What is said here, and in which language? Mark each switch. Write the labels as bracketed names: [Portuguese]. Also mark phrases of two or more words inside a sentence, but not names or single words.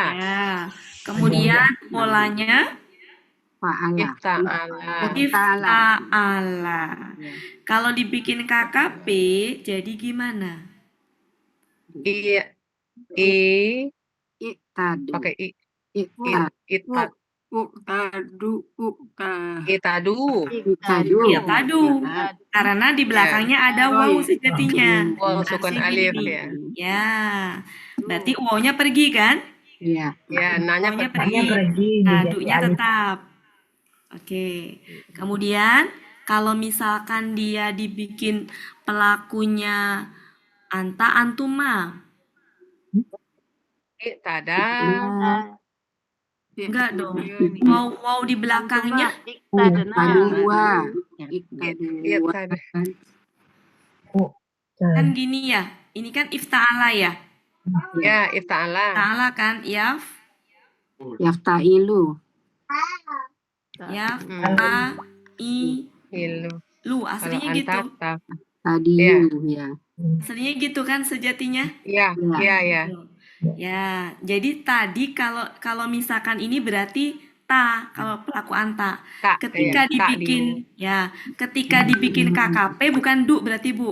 [Indonesian] ya. Kemudian polanya, Fa'ala. Ifta'ala. ifta'ala. Kalau dibikin KKP, jadi gimana? Iktadu. Pakai i. Iktadu. Itadu. Iktadu. Ya, tadu. Karena di belakangnya ada waw sejatinya. Waw sukun Asli alif gini. ya. Ya, berarti wawnya pergi kan? Iya. Ya, nanya Wawnya pergi. pergi. Tadunya tetap. Oke. Kemudian kalau misalkan dia dibikin pelakunya anta antuma, Tada. enggak dong. Wow di belakangnya Iktadua. Tada. kan gini ya. Ini kan ifta'ala ya. Ya, ifta'ala. Ta'ala kan Yafta'ilu. Hilu. lu Kalau aslinya gitu. anta. Tadiyu. Ya. Aslinya gitu kan sejatinya. Ya, ya. Ya, jadi tadi kalau misalkan ini berarti ta kalau pelaku anta. Tak. Ketika dibikin ketika dibikin KKP bukan du berarti Bu.